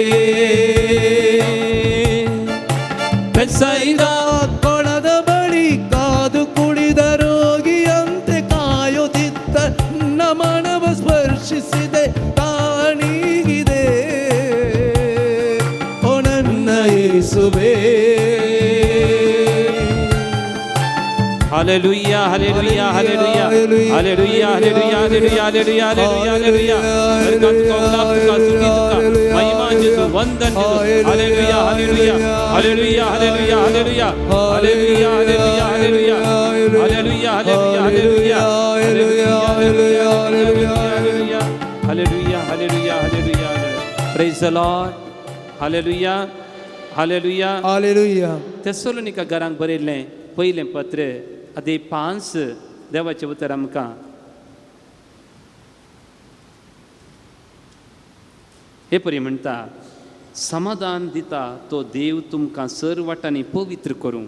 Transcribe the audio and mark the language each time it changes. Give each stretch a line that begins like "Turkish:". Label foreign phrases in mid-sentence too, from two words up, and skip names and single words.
Kannada: ಬೆಸೈದ ಕೊಳದ ಬಳಿ ಕಾದು ಕುಳಿದ ರೋಗಿಯಂತೆ ಕಾಯುತ್ತಿದ್ದ ನನ್ನ ಮನವ ಸ್ಪರ್ಶಿಸಿದೆ, ತಾನೀಗಿದೆ ಓ ನನ್ನ ಯೇಸುವೇ.
English: Hallelujah, hallelujah, hallelujah, hallelujah, hallelujah, hallelujah, hallelujah, hallelujah, hallelujah.
Hindi: महिमा यीशु, वंदन यीशु.
English: Hallelujah, hallelujah, hallelujah, hallelujah, hallelujah, hallelujah, hallelujah, hallelujah, hallelujah, hallelujah, hallelujah, hallelujah, hallelujah. Praise the Lord. Hallelujah, hallelujah,
Hindi: हालेलुया.
Konkani: तेसलोनिका घरांक बरयल्लें पयलें पत्र अदे 5 देवाचें उतर आमकां हे परी म्हणटा, समाधान दिता तो देव तुमकां सर वाटांनी पवित्र करूं.